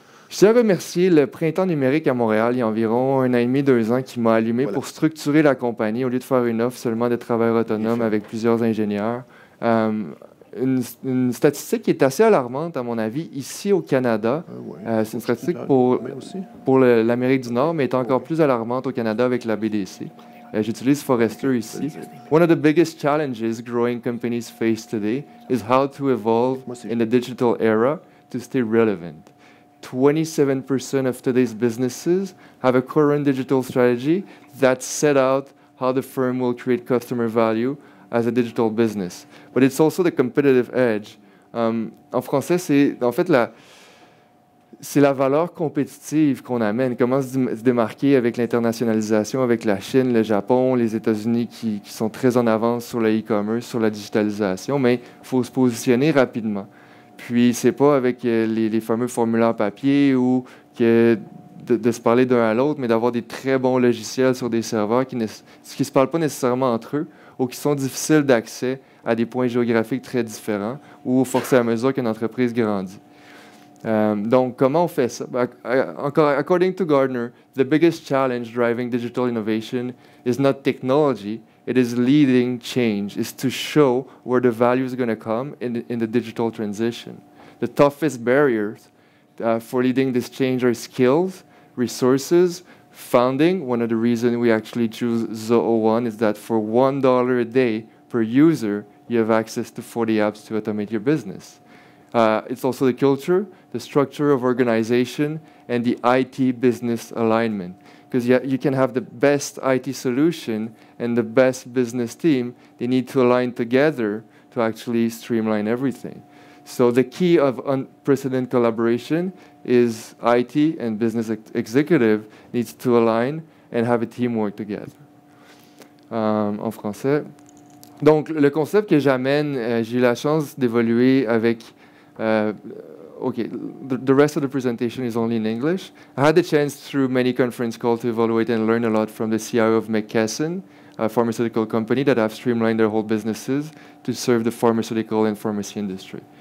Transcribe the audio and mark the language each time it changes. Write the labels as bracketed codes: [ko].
[fr] Je tiens à remercier le Printemps numérique à Montréal, il y a environ 1 an et demi, 2 ans, qui m'a allumé pour structurer la compagnie au lieu de faire une offre seulement de travail autonome avec plusieurs ingénieurs. Une statistique qui est assez alarmante, à mon avis, ici au Canada. C'est une statistique pour l'Amérique du Nord, mais est encore plus alarmante au Canada avec la BDC. J'utilise Forrester ici. [en] One of the biggest challenges growing companies face today is how to evolve in the digital era to stay relevant. 27% of today's businesses have a current digital strategy that set out how the firm will create customer value as a digital business. But it's also the competitive edge. [fr] En français, c'est la valeur compétitive qu'on amène. Comment se démarquer avec l'internationalisation, avec la Chine, le Japon, les États-Unis qui sont très en avance sur le e-commerce, sur la digitalisation, mais il faut se positionner rapidement. Puis, c'est pas avec les fameux formulaires papier ou de se parler d'un à l'autre, mais d'avoir des très bons logiciels sur des serveurs qui ne se parlent pas nécessairement entre eux ou qui sont difficiles d'accès à des points géographiques très différents ou au fur et à mesure qu'une entreprise grandit. Donc, comment on fait ça? [en] According to Gartner, the biggest challenge driving digital innovation is not technology, it is leading change, is to show where the value is going to come in the digital transition. The toughest barriers for leading this change are skills, resources, funding. One of the reasons we actually choose Zoho1 is that for $1 a day per user, you have access to 40 apps to automate your business. It's also the culture, the structure of organization, and the IT business alignment. Because you can have the best IT solution and the best business team. They need to align together to actually streamline everything. So the key of unprecedented collaboration is IT and business executive needs to align and have a teamwork together. [fr] En français. Donc, le concept que j'amène, j'ai eu la chance d'évoluer avec... [en] okay, the rest of the presentation is only in English. I had the chance through many conference calls to evaluate and learn a lot from the CIO of McKesson, a pharmaceutical company that have streamlined their whole businesses to serve the pharmaceutical and pharmacy industry.